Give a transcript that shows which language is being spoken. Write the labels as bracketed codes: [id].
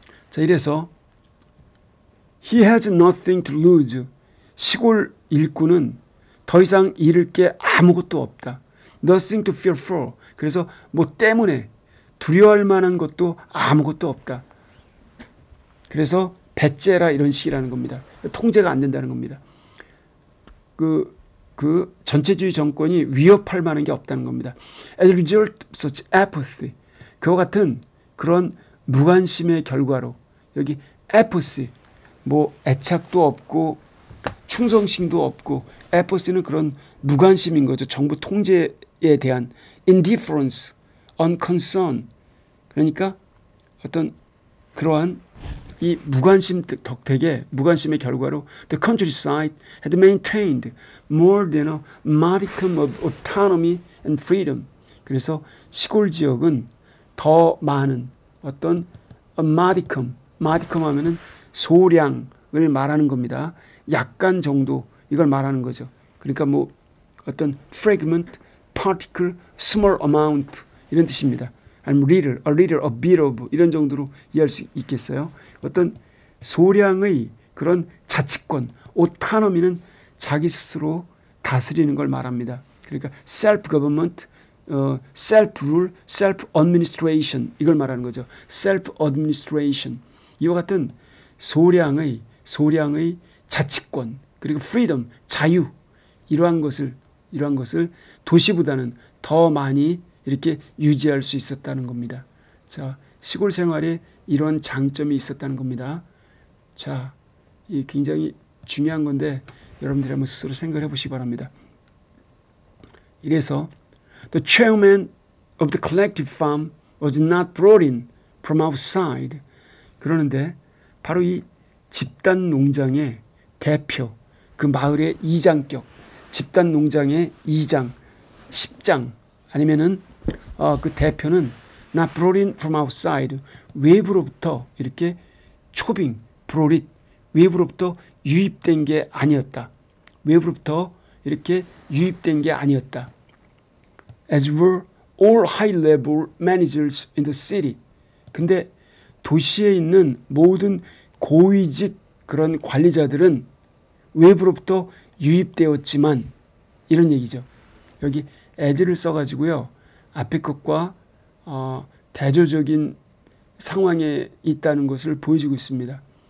[ko] 자, 이래서 [en] he has nothing to lose. [ko] 시골 일꾼은 더 이상 잃을 게 아무것도 없다. [en] nothing to fear for. [ko] 그래서 뭐 때문에 두려워할 만한 것도 아무것도 없다. 그래서 배째라 이런 식이라는 겁니다. 통제가 안 된다는 겁니다. 그 전체주의 정권이 위협할 만한 게 없다는 겁니다. [en] As a result of such apathy, [ko] 그와 같은 그런 무관심의 결과로, 여기 apathy, 뭐 애착도 없고 충성심도 없고, apathy는 그런 무관심인 거죠. 정부 통제에 대한 indifference, unconcern, 그러니까 어떤 그러한 이 무관심 덕택에, 무관심의 결과로 [en] the countryside had maintained more than a modicum of autonomy and freedom. [ko] 그래서 시골 지역은 더 많은 어떤 modicum 하면은 소량을 말하는 겁니다. 약간 정도, 이걸 말하는 거죠. 그러니까 뭐 어떤 fragment, particle, small amount 이런 뜻입니다. 아니면 little, a little, a bit of 이런 정도로 이해할 수 있겠어요. 어떤 소량의 그런 자치권, autonomy는 자기 스스로 다스리는 걸 말합니다. 그러니까 [en] self-government, self-rule, self-administration [ko] 이걸 말하는 거죠. [en] self-administration. [ko] 이와 같은 소량의 자치권, 그리고 freedom, 자유, 이러한 것을 도시보다는 더 많이 이렇게 유지할 수 있었다는 겁니다. 자, 시골 생활에 이런 장점이 있었다는 겁니다. 자, 이 굉장히 중요한 건데 여러분들이 한번 스스로 생각해 보시기 바랍니다. 이래서 [en] the chairman of the collective farm was not brought in from outside. [ko] 그러는데 바로 이 집단 농장의 대표, 그 마을의 이장격, 집단 농장의 이장, 10장 아니면은 그 대표는 [en] not brought in from outside, [ko] 외부로부터 이렇게 초빙, brought it, 외부로부터 유입된 게 아니었다. 외부로부터 이렇게 유입된 게 아니었다. [en] As were all high-level managers in the city. [ko] 근데 도시에 있는 모든 고위직 그런 관리자들은 외부로부터 유입되었지만, 이런 얘기죠. 여기 as를 써가지고요. 앞에 것과 대조적인 상황에 있다는 것을 보여주고 있습니다.